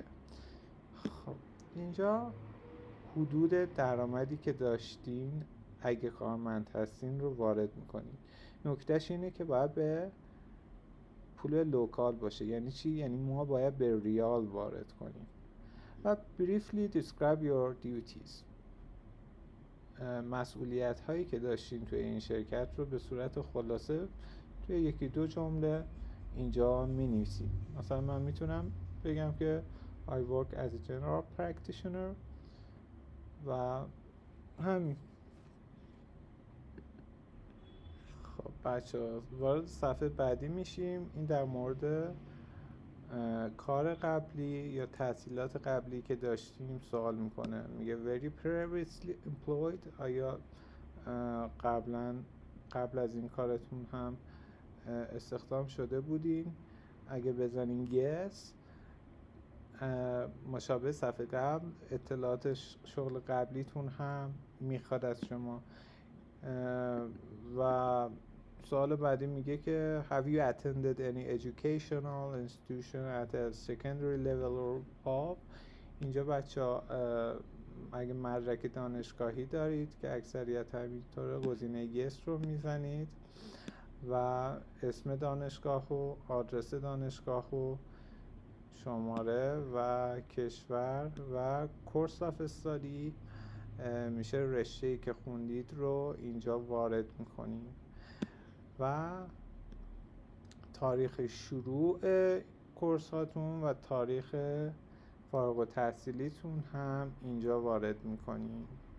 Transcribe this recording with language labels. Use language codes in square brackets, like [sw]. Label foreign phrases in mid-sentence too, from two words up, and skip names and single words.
[fa] خب اینجا حدود درآمدی که داشتین اگه کارمند هستین رو وارد میکنین. نکتهش اینه که باید به پول لوکال باشه. یعنی چی؟ یعنی ما باید به ریال وارد کنیم. و [en] briefly describe your duties. [fa] مسئولیت هایی که داشتین توی این شرکت رو به صورت خلاصه توی یکی دو جمله اینجا می نویسیم. مثلا من میتونم بگم که [en] I work as a general practitioner [fa] و همین. خب بچه وارد صفحه بعدی میشیم. این در مورد کار قبلی یا تحصیلات قبلی که داشتیم سوال میکنه. میگه [en] very previously employed، [fa] آیا قبل از این کارتون هم استخدام شده بودین؟ اگه بزنین yes، مشابه صفحه قبل اطلاعات شغل قبلیتون هم میخواد از شما. و سوال بعدی میگه که [en] have you attended any educational institution at a secondary level or above. [fa] اینجا بچه اگه مدرک دانشگاهی دارید که اکثریت همینطوره گزینه yes رو میزنید و اسم دانشگاه و آدرس دانشگاه و شماره و کشور و [en] course of study [fa] میشه رشته‌ای که خوندید رو اینجا وارد میکنیم و تاریخ شروع کورس هاتون و تاریخ فارغ التحصیلیتون هم اینجا وارد میکنیم.